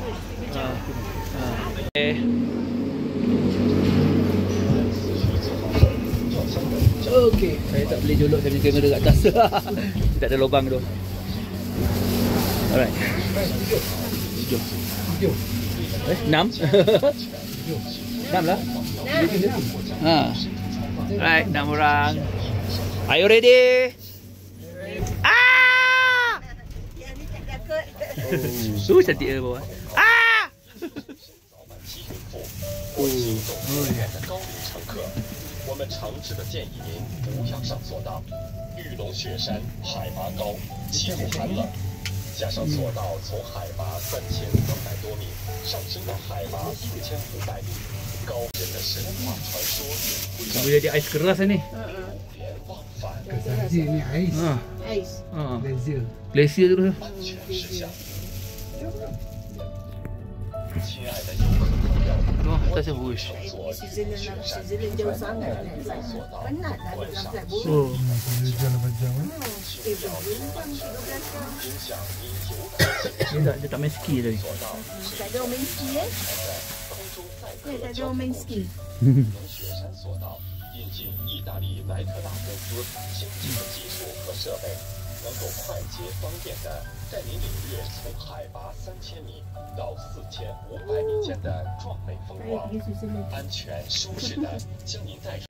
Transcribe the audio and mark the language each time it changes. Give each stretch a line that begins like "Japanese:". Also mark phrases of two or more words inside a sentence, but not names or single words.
Malay: Okey, saya tak boleh jolok saya punya kamera kat atas. Tak ada lubang tu. Alright. 6. 6 lah. Alright, 6 orang.
English: Are you ready?
Malay: Cantik dia bawah.
Chinese: 我们诚挚的建议您不要上索道。玉龙雪山海拔高，气候寒冷，加上索道从海拔3300多米上升到海拔4500米，高人的神话传说会
Malay: Boleh jadi ais keras ni.
Chinese: 连忘返。
Malay: Ni ais. Ais. Glacier. Glacier tu.
Chinese: 安全事项。亲爱的游客朋友，
Malay: Oh, tak sebut.
Chinese: 坐雪山
Malay: jauh sangat.
Chinese: 索道
Malay: Penat nak
Chinese: 观赏
Malay: sampai bulu. Oh. Jalan macam mana?
Chinese: 影响您游
Malay: Dia tak main ski tadi. Tak ada orang main ski
Chinese: 对，在这边
Malay: main ski。
Chinese: 雪山索道引进意大利莱特大公司先进的技术和设备，能够快捷方便的带您领略从海拔3000米到4500米间的壮美风光，安全舒适的将您带上。